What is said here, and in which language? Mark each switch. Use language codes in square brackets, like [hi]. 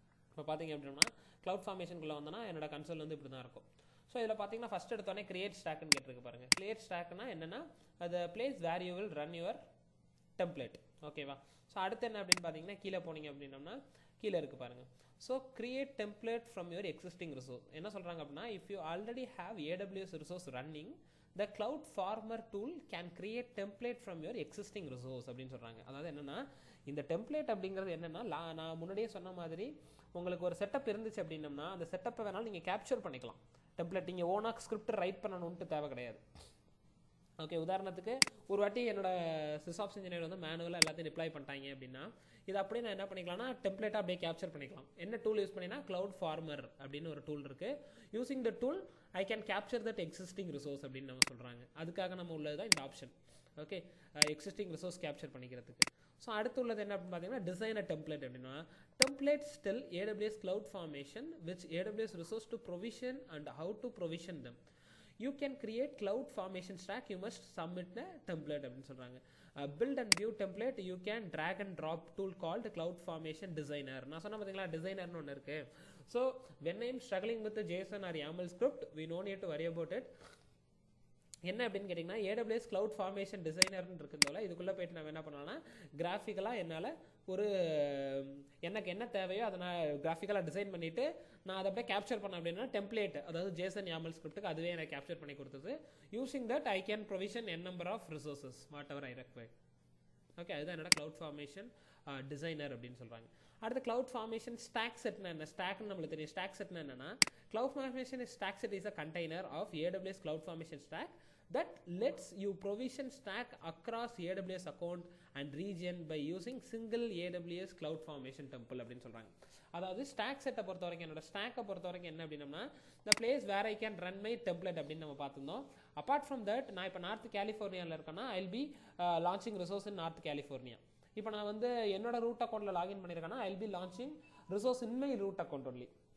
[ta] இப்போ பார்த்தீங்க அப்படின்னா க்ளவுட் ஃபார்மேஷனுக்குள்ளே வந்தோன்னா என்னோட கன்சோல் வந்து இப்படி தான் இருக்கும். ஸோ இதில் பார்த்தீங்கன்னா ஃபஸ்ட் எடுத்தோடனே கிரியேட் ஸ்டாக்னு கேட்டிருக்கு பாருங்கள். கிரியேட் ஸ்டாக்னா என்னென்னா அது [en] Place where you will run your template. [ta] ஓகேவா? ஸோ அடுத்து என்ன அப்படின்னு பார்த்தீங்கன்னா கீழே போனீங்க அப்படின்னம்னா கீழே இருக்குது பாருங்கள். [en] So create template from your existing resource. [ta] என்ன சொல்கிறாங்க அப்படின்னா [en] if you already have AWS resource running the cloud farmer tool can create template from your existing resource [ta] அப்படின்னு சொல்கிறாங்க. அதாவது என்னென்னா இந்த டெம்ப்ளேட் அப்படிங்கிறது என்னென்னா நான் முன்னாடியே சொன்ன மாதிரி உங்களுக்கு ஒரு செட்டப் இருந்துச்சு அப்படின்னம்னா அந்த செட்டப்பை வேணாலும் நீங்கள் கேப்சர் பண்ணிக்கலாம். டெம்ப்ளேட் நீங்கள் ஓனாக ஸ்கிரிப்ட் ரைட் பண்ணணுன்ட்டு தேவை கிடையாது. ஓகே, உதாரணத்துக்கு ஒரு வாட்டி என்னோட சிஸ்ஆப்ஸ் இன்ஜினியர் வந்து மேனுவலாக எல்லாத்தையும் டிப்ளாய் பண்ணிட்டாங்க அப்படின்னா இது அப்படியே நான் என்ன பண்ணிக்கலாம்னா டெம்ப்ளேட்டாக அப்படியே கேப்சர் பண்ணிக்கலாம். என்ன டூல் யூஸ் பண்ணினா க்ளவுட் ஃபார்மர் அப்படின்னு ஒரு டூல் இருக்குது. [en] using the tool I can capture that existing resource [ta] அப்படின்னு நம்ம சொல்கிறாங்க. அதுக்காக நம்ம உள்ளது தான் இந்த option. Okay, existing resource capture பண்ணிக்கிறதுக்கு. ஸோ அடுத்து உள்ளது என்ன அப்படின்னு பார்த்தீங்கன்னா [en] Design a template அப்படின்னா templates tell AWS cloud formation which AWS resource to provision and how to provision them. You can create cloud formation stack, you must submit a template [ta] அப்படின்னு சொல்கிறாங்க. [en] Build and view template, you can drag and drop tool called cloud formation designer. [ta] நான் சொன்ன பார்த்தீங்களா டிசைனர்னு ஒன்று இருக்குது. [en] So when I am struggling with the JSON or YAML script, we no need to worry about it. [ta] என்ன அப்படின்னு கேட்டிங்கன்னா AWS cloud formation designerன்னு இருக்கிறதால இதுக்குள்ளே போய்ட்டு நான் என்ன பண்ணலாம்னா கிராஃபிக்கலாக என்னால் ஒரு எனக்கு என்ன தேவையோ அதை நான் கிராஃபிக்கலாக டிசைன் பண்ணிவிட்டு நான் அதை அப்படியே கேப்சர் பண்ணேன் அப்படின்னா டெம்ப்ளேட் அதாவது JSON YAML ஸ்கிரிப்ட்டுக்கு அதுவே எனக்கு கேப்சர் பண்ணி கொடுத்தது. [en] Using that I can provision number of resources whatever I require. [ta] Okay, அதுதான் என்னோட க்ளவுட் ஃபார்மேஷன் டிசைனர் அப்படின்னு சொல்கிறாங்க. அடுத்து க்ளவுட் ஃபார்மேஷன் ஸ்டாக் செட்னா என்ன? ஸ்டாக்னு நம்மளுக்கு தெரியும். ஸ்டாக் செட்னா என்னன்னா [en] cloud formation stack set is a container of AWS cloud formation stack that lets you provision stack across AWS account and region by using single AWS cloud formation temple [ta] அப்படின்னு சொல்கிறாங்க. அதாவது stock செட்டை பொறுத்த வரைக்கும் என்னோட ஸ்டாக்கை பொறுத்த வரைக்கும் என்ன அப்படின்னா [en] the place where I can run my template [ta] அப்படின்னு நம்ம பார்த்துருந்தோம். [en] apart from that [ta] நான் இப்போ நார்த் கலிஃபோர்னியாவில் இருக்கேன்னா [en] I will be launching resource in north California. [ta] இப்போ நான் வந்து என்னோட ரூட் அக்கௌண்ட்டில் லாகின் பண்ணியிருக்கேன்னா [en] I will be launching resource in my root account only.